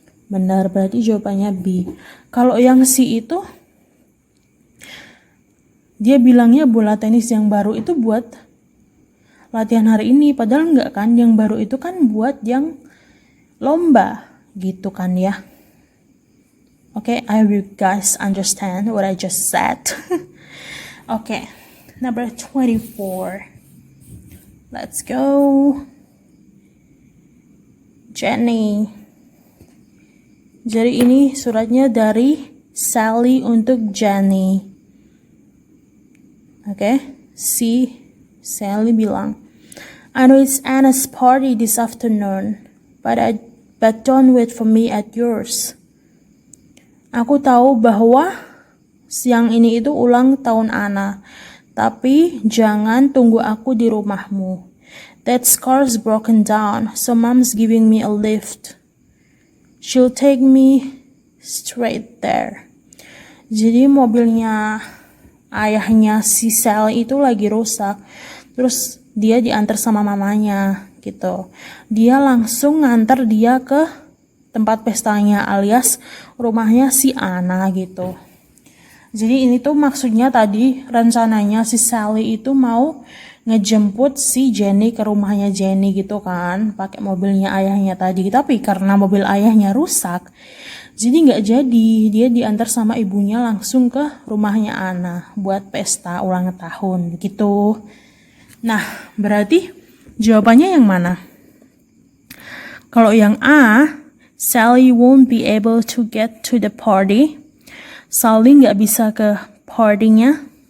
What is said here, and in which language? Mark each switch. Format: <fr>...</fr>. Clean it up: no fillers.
<id>Benar, berarti jawabannya B. Kalau yang C itu dia bilangnya bola tenis yang baru itu buat latihan hari ini, padahal enggak kan, yang baru itu kan buat yang lomba gitu kan ya.</id> <en>Okay, I hope you guys understand what I just said. Okay, number 24. Let's go. Jenny.</en> <id>Jadi ini suratnya dari Sally untuk Jenny.</id> <en>Okay, Sally</en> <id>bilang,</id> <en>I know it's Anna's party this afternoon, but don't wait for me at yours.</en> <id>Aku tahu bahwa siang ini itu ulang tahun Anna, tapi jangan tunggu aku di rumahmu.</id> <en>That car's broken down, so mom's giving me a lift. She'll take me straight there.</en> <id>Jadi mobilnya ayahnya si Sally itu lagi rusak, terus dia diantar sama mamanya gitu. Dia langsung nganter dia ke tempat pestanya alias rumahnya si Anna gitu. Jadi ini tuh maksudnya tadi rencananya si Sally itu mau ngejemput si Jenny ke rumahnya Jenny gitu kan, pakai mobilnya ayahnya tadi. Tapi karena mobil ayahnya rusak, jadi nggak jadi. Dia diantar sama ibunya langsung ke rumahnya Anna buat pesta ulang tahun gitu. Nah, berarti jawabannya yang mana? Kalau yang A,</id> <en>Sally won't be able to get to the party.</en> <id>Sally nggak bisa ke party-nya.</id>